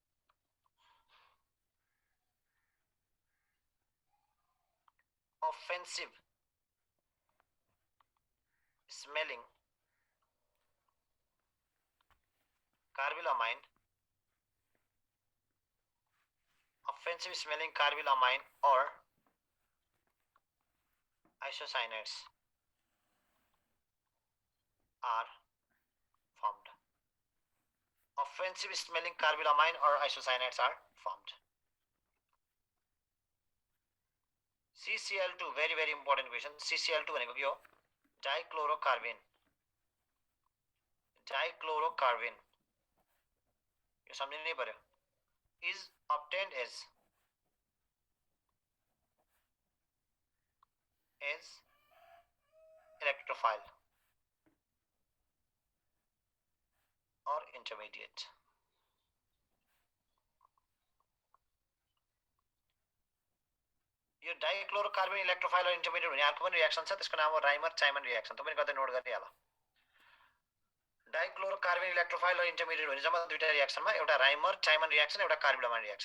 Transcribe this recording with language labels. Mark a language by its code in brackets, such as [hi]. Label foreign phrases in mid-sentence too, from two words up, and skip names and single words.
[en] Offensive smelling carbylamine offensive smelling carbylamine or isocyanates are formed. Offensive smelling carbylamine or isocyanates are formed. CCl2 very important question. [ne] CCl2 भनेको के हो? डाइक्लोरोकार्बिन. डाइक्लोरोकार्बिन यो सम्झिनै पर्यो. [en] is obtained as electrophile or intermediate. [ne] यो डाइक्लोरोकार्बिन [en] electrophile or intermediate [ne] हुने अर्को पनि रिएक्सन छ. त्यसको नाम हो राइमर चाइमन रिएक्सन. तपाईले कतै नोट गरिहाल. डाइक्लोरोकार्बिन [en] electrophile or intermediate [ne] हुने जम्मा दुईटा रिएक्सनमा एउटा राइमर चाइमन रिएक्सन एउटा कार्बिलामाइन रिएक्सन.